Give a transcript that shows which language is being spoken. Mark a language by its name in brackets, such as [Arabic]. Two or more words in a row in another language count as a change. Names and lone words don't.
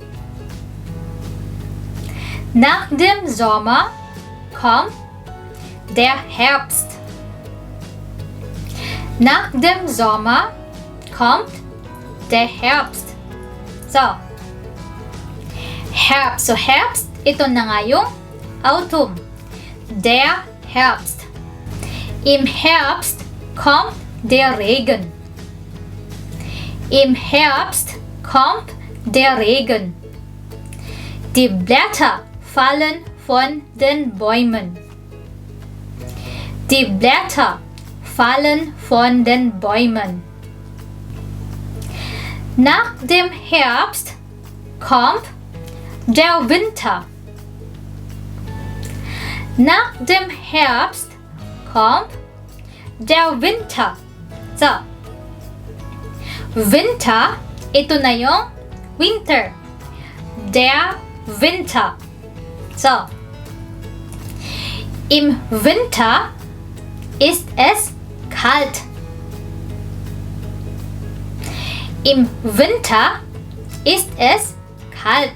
[German] Nach dem Sommer kommt der Herbst. Nach dem Sommer kommt der Herbst. So, Herbst. So, Herbst, [Filipino] ito na nga yung autumn. [German] Der Herbst. Im Herbst kommt der Regen. Im Herbst kommt der Regen. Die Blätter fallen von den Bäumen. Die Blätter fallen von den Bäumen. Nach dem Herbst kommt der Winter. Nach dem Herbst kommt der Winter. So, Winter, [Filipino] ito na yung winter. [German] Der Winter. So, im Winter ist es kalt. Im Winter ist es kalt.